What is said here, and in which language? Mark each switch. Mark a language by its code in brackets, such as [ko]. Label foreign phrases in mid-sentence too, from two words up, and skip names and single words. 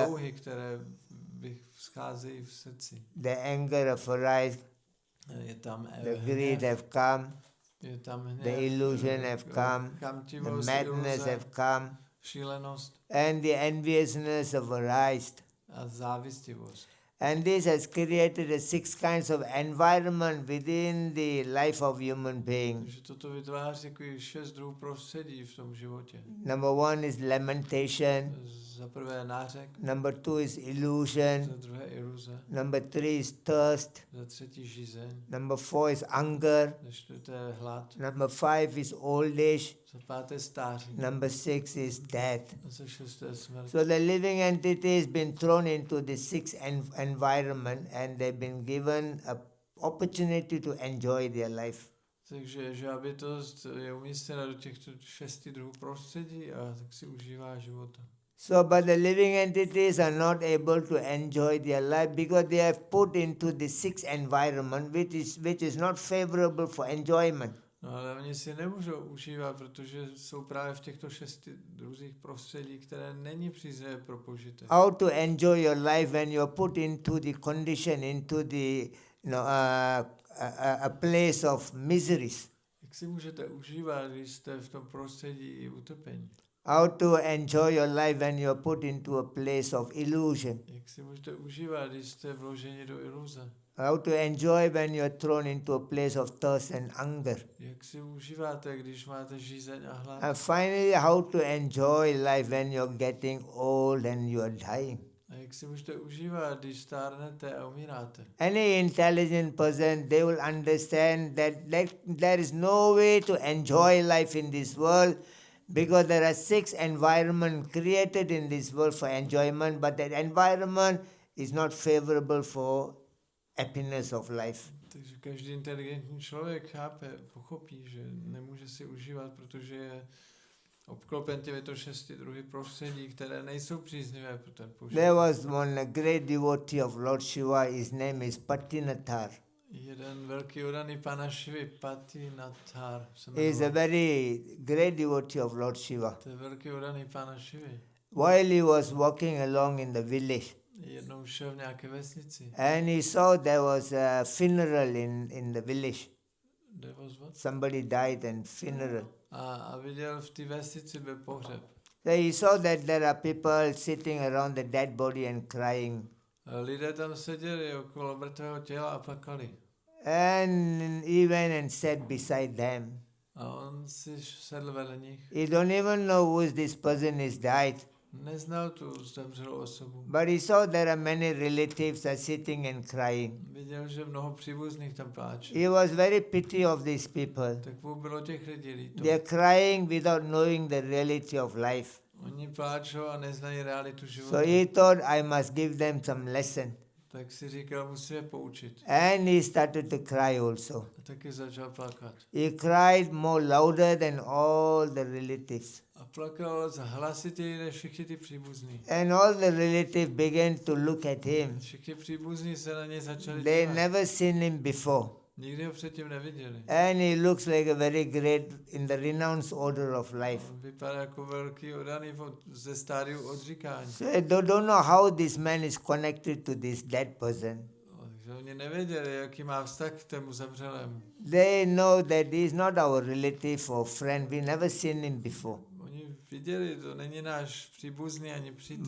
[cs] touhy, které vzcházejí v srdci. [en] the anger of arise, [cs] Je tam [en] the greed have come, [cs] je tam hněv, [en] the illusion have come, the [cs] chamtivost, [en] madness [cs] iluze, [en] have come, [cs] šílenost [en] and the enviousness have arisen. [cs] a závistivost. [en] And this has created a 6 kinds of environment within the life of human being. [cs] Takže toto vytváří takový 6 druhů prostředí v tom životě. [en] Number 1 is lamentation. [cs] Za prvé nářek, [en] Number 2 is illusion. [cs] za druhé iluze, [en] Number 3 is thirst. [cs] za třetí žízeň, [en] Number 4 is hunger. [cs] za čtvrté hlad, [en] Number 5 is old age. [cs] za páté stáří, [en] Number 6 is death. [cs] a za šesté smrt. [en] So the living entity has been thrown into the 6 environment, and they've been given an opportunity to enjoy their life. [cs] Takže živá bytost je umístěna do těchto 6 druhů prostředí a tak si užívá života. [en] So, but the living entities are not able to enjoy their life because they have put into the 6 environment, which is not favorable for enjoyment. [cs] No ale oni si nemůžou užívat, protože jsou právě v těchto 6 druzích prostředí, které není příznivé pro požitek. [en] How to enjoy your life when you're put into the condition, into the a place of miseries? [cs] Jak si můžete užívat, když jste v tom prostředí i utrpení? [en] How to enjoy your life when you're put into a place of illusion? [cs] Jak si můžete užívat, když jste vloženi do iluze? [en] How to enjoy when you're thrown into a place of thirst and hunger? [cs] Jak si užíváte, když máte žízeň a hlad? [en] And finally, how to enjoy life when you're getting old and you're dying? [cs] A jak Jak si můžete užívat, když stárnete a umíráte? [en] Any intelligent person, they will understand that there is no way to enjoy life in this world because there are 6 environments created in this world for enjoyment, but that environment is not favorable for happiness of life. [cs] Takže každý inteligentní člověk chápe, pochopí, že nemůže si užívat, protože je obklopen těmito 6 druhy prostředí, které nejsou příznivé pro ten požitek. [en] There was one great devotee of Lord Shiva, his name is Patinathar. [cs] Jeden velký oddaný Pána Šivy, Patinathar, [en] He is a very great devotee of Lord Shiva. [cs] To je velký oddaný Pána Šivy. [en] While he was walking along in the village, [cs] Jednou šel v nějaké vesnici. [en] and he saw there was a funeral in the village. There was what? Somebody died and funeral. [cs] A viděl v té vesnici byl pohřeb. [en] So he saw that there are people sitting around the dead body and crying. [cs] A lidé tam seděli okolo mrtvého těla a plakali. [en] And he went and sat beside them. [cs] A on si sedl vedle nich. [en] He don't even know who this person is died. [cs] Neznal tu zemřelou osobu. [en] But he saw there are many relatives are sitting and crying. [cs] Viděl, že mnoho příbuzných tam pláče. [en] He was very pity of these people. [cs] Tak mu bylo těch lidí líto. [en] They are crying without knowing the reality of life. [cs] Oni pláčou a neznají realitu života. [en] So he thought, I must give them some lesson. [cs] Tak si říkal, musím je poučit. [en] And he started to cry also. [cs] A taky začal plakat. [en] He cried more louder than all the relatives. [cs] A plakal hlasitěji než všichni ty příbuzní. [en] And all the relatives began to look at him. [cs] Všichni příbuzní se na něj začali [en] They [cs] dívat. [en] never seen him before. [cs] Nikdy ho předtím neviděli. [en] And he looks like a very great in the renounced order of life. [cs] On vypadá jako velký oddaný ze stádiu odříkání. [en] So they don't know how this man is connected to this dead person. [cs] Takže oni nevěděli, jaký má vztah k tomu zemřelému. [en] They know that he is not our relative or friend. We never seen him before. [cs] Oni viděli, to není náš příbuzný ani přítel.